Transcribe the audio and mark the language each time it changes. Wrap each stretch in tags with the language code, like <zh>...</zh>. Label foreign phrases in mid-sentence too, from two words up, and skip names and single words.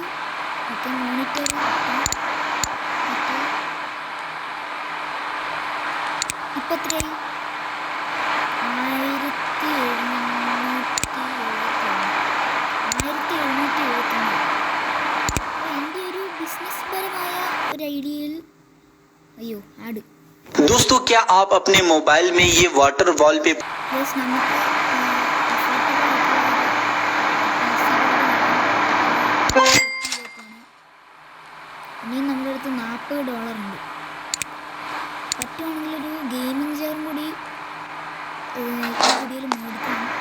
<ml>ഓക്കെ, മോണിറ്റർ ഇപ്പം എത്രയായി? 1779. എൻ്റെ ഒരു ബിസിനസ് പരമായ ഒരു ഐഡിയയിൽ അയ്യോ ആഡ്.</ml> <hi>दोस्तों, क्या आप अपने मोबाइल में ये</hi> <en>water wallpaper</en> <ml>ഇനി നമ്മുടെ അടുത്ത് $40 ഉണ്ട്. പറ്റുവാണെങ്കിൽ ഒരു</ml> <en>gaming chairum</en> <ml>കൂടി വീഡിയോയിൽ മേടിക്കണം.</ml>